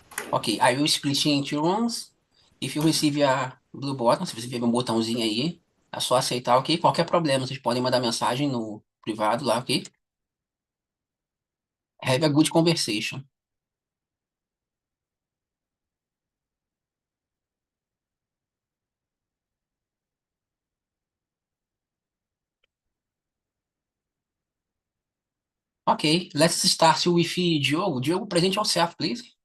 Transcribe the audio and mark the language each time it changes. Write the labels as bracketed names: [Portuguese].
[English] Ok, I will split in two rooms. If you receive a blue button, [Portuguese] se você tiver um botãozinho aí, é só aceitar, ok? Qualquer problema, vocês podem mandar mensagem no privado lá, ok? [English] Have a good conversation. Ok, let's start with Diogo. Diogo, present yourself, please.